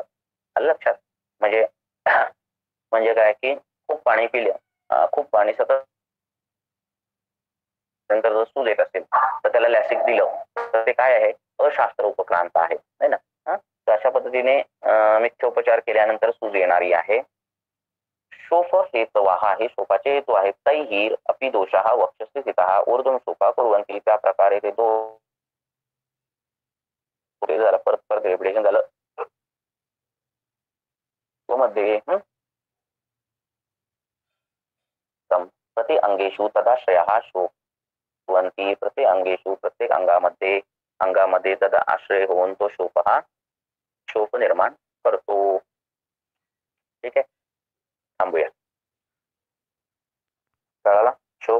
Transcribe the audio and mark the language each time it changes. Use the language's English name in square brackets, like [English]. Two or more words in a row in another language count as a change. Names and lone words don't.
[Marathi] लक्षात म्हणजे काय की खूप पाणी पिलं, खूप पाणी सतत नंतर जर सूज येत असेल तर त्याला लॅसिक दिलं तर ते काय आहे, अशास्त्र उपक्रांत आहे ना. तर अशा पद्धतीने मिथ्योपचार केल्यानंतर सूज येणारी आहे. [Sanskrit] शोफ हेतवाहा [Marathi] हे शोफाचे हेतू आहेत. [Sanskrit] तैहि अपि दोषाः वक्षस्थि स्थितः ऊर्ध्वं शोका कुर्वन्ति. [Marathi] त्या प्रकारे ते झालं. परत रिपिटेशन झालं मध्ये [Sanskrit] प्रति अंगेषु तदाश्रयः शोभवन्ति. प्रति अंगेषु [Marathi] प्रत्येक अंगामध्ये तदा आश्रय होऊन तो शोफ निर्माण करतो. ठीक आहे, थांबूया. कळाला?